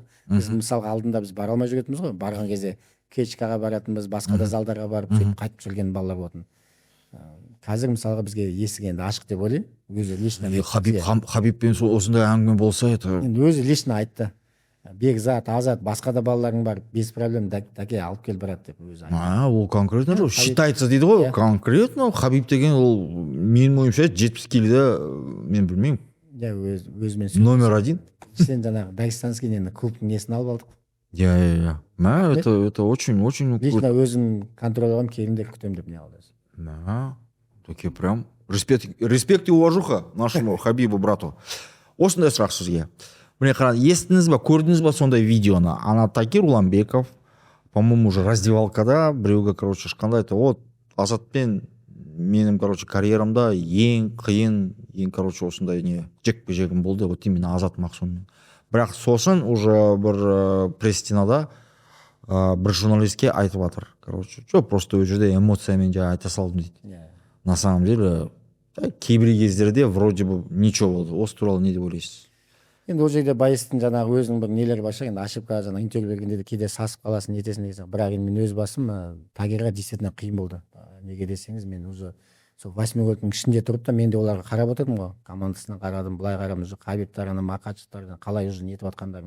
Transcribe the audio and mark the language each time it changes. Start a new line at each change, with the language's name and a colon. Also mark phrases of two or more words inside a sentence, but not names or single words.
Kazakh: Біз мысалға алдында біз бара алмай жүретінбіз ғой. Барған кезде кечкаға баратынбыз, басқа да залдарға барып сөйтіп қайтып жүрген балалар болатын. Қазір мысалға бізге есік енді ашық деп ойлаймын. Өзі лично Хабибпен осындай әңгіме болса, енді өзі лично айтты. Бекзат, Азат, басқа да балаларың бар,
Russian: без проблем
Kazakh: дәке алып кел брат деп өзі айтты. Ол
Russian: конкретно же считается
Kazakh: дейді ғой, конкретно Хабиб деген ол менің ойымша 70 келіде, мен білмеймін, өзімен
Russian: номер один.
Kazakh: Сен жаңағы дагестанский нені клубтың несін алып алдық.
Russian: Я. Это очень.
Kazakh: Лично өзім контроль аламын, келіңдер күтемін деп не алды.
Russian: Такие прям респект и уважуха нашему Хабибу брату.
Kazakh: Осындай сұрақ сізге. Міне қараңыз, естідіңіз ба, көрдіңіз ба сондай видеоны? Ана Такир Уламбеков,
Russian: по-моему, уже
Kazakh: раздевалкада біреуге, короче, шыққанда айтты, вот Азатпен менің, короче, карьерамда ең қиын, короче, осындай не жекпе-жегім болды,
Russian: вот именно
Kazakh: Азат Мақсуммен. Бірақ сосын уже бір пресс-стенада бір журналистке айтып жатыр, короче, просто ол жерде эмоциямен жаңа айта салдым дейді.
Russian: На самом деле,
Kazakh: кейбір кездерде
Russian: вроде бы ничего
Kazakh: болды. Осы туралы не деп ойлайсыз? Енді ол жерде Байыстың жаңағы өзінің бір нелері бар шығар, енді ошибка жаңағы интервью бергенде де кейде сасып қаласың, нетесің деген сияқты. Бірақ енді мен өз басым Тагирға действительно қиын болды. Неге десеңіз, мен уже сол 8-й ішінде тұрып та мен де оларға қарап отырдым ғой. Командасына қарадым, былай қарадым, уже Хабибтарына, Мақачевтарына қалай уже нетіп жатқандарын.